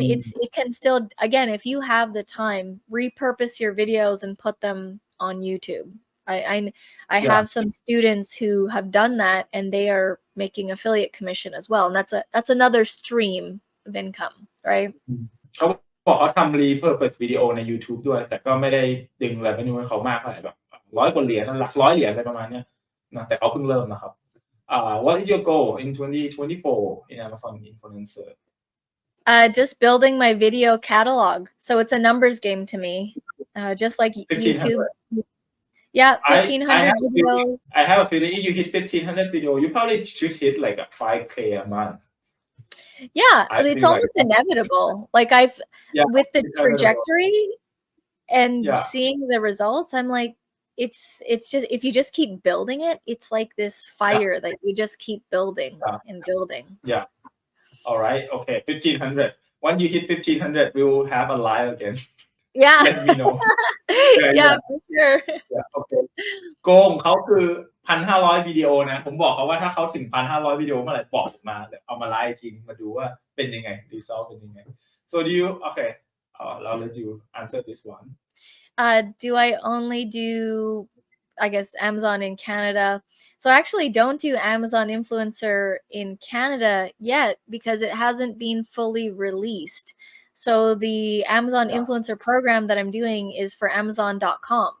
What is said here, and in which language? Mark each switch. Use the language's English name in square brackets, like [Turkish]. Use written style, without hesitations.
[English] Mm, it can still, again, if you have the time, repurpose your videos and put them on YouTube. I Yeah. have some students who have done that, and they are making affiliate commission as well, and that's another stream of income, right? [Thai] เขาบอกเขาทำ repurpose วิดีโอใน YouTube ด้วย แต่ก็ไม่ได้ดึง revenue ให้เขามากเท่าไหร่แบบ100 กว่าเหรียญหลักร้อยเหรียญอะไรประมาณเนี้ยนะแต่เขาเพิ่งเริ่มนะครับ [English] What is your goal in 2024 in Amazon influencer? Just building my video catalog. So it's a numbers game to me, just like 1,500. YouTube. Yeah, I 1,500 videos. have a feeling if you hit 1,500 video, you probably should hit like a 5K a month. Yeah, I it's feel like almost inevitable. Like with the it's inevitable. trajectory and Yeah. seeing the results, I'm like, it's just, if you just keep building it, it's like this fire that you just keep building and building. Yeah. All right. Okay. 1,500. Once you hit 1,500, we will have a live again. Yeah. Let me know. Yeah, for sure. Yeah. Okay. [Thai] โกงเขาคือ 1,500 วิดีโอนะผมบอกเขาว่าถ้าเขาถึง 1,500 วิดีโอเมื่อไหร่บอกผมมาเดี๋ยวเอามาไลฟ์อีกทีมาดูว่าเป็นยังไง result เป็นยังไง [English] So do you okay I'll let you answer this one. Do I only do, I guess, Amazon in Canada? So I actually don't do Amazon influencer in Canada yet because it hasn't been fully released. So the Amazon influencer program that I'm doing is for Amazon.com.